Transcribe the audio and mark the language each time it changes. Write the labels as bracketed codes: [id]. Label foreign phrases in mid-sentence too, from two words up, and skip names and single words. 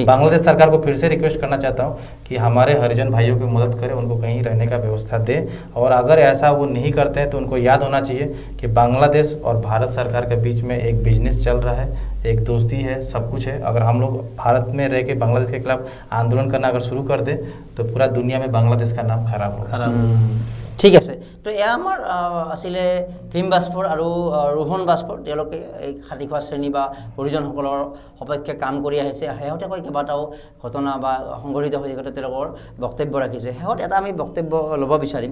[hi] बांग्लादेश सरकार को फिर से रिक्वेस्ट करना चाहता हूँ कि हमारे हरिजन भाइयों की मदद करें, उनको कहीं रहने का व्यवस्था दे, और अगर ऐसा वो नहीं करते हैं तो उनको याद होना चाहिए कि बांग्लादेश और भारत सरकार के बीच में एक बिजनेस चल रहा है, एक दोस्ती है, सब कुछ है। अगर हम लोग भारत में रह के बांग्लादेश के खिलाफ आंदोलन करना अगर शुरू कर दे तो पूरा दुनिया में बांग्लादेश का नाम खराब होगा। [as] ঠিক আছে। তো এয়া আমাৰ আছিলে ভীম বাজপৰ আৰু ৰোহন বাজপৰ, তেওঁলোকে এই খাতিখোৱা শ্ৰেণী বা হৰিজনসকলৰ সপক্ষে কাম কৰি আহিছে। শেহতীয়াকৈ কেইবাটাও ঘটনা বা সংঘটিত হৈ যাওঁতে তেওঁলোকৰ বক্তব্য ৰাখিছে। শেহত এটা আমি বক্তব্য ল'ব বিচাৰিম।